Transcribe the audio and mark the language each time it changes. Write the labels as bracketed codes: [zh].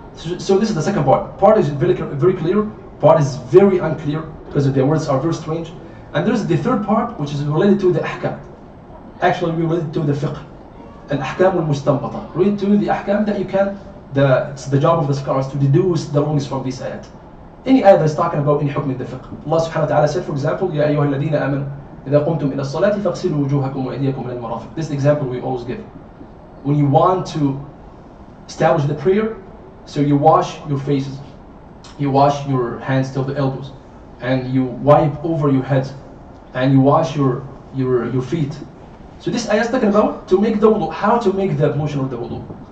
[en] So this is the second part. Part is very clear. Part is very unclear because the words are very strange. And there's the third part which is related to the ahkam. Actually, related to the fiqh. Al-ahkam al-mustanbata. Related to the ahkam that you can, it's the job of the scholars to deduce the rulings from this ayat. Any ayat that's talking about any hukm in the fiqh. Allah subhanahu wa ta'ala said, for example, [ar] يَا أَيُّهَا الَّذِينَ آمَنُوا إِذَا قُمْتُمْ إِلَى الصَّلَاةِ فَاغْسِلُوا وُجُوهَكُمْ وَأَيْدِيَكُمْ إِلَى الْمَرَافِقِ. [en] This is the example we always give. When you want to establish the prayer, so you wash your faces, you wash your hands till the elbows, and you wipe over your head, and you wash your feet. So this ayah is talking about to make the wudu, how to make the ablution of the wudu.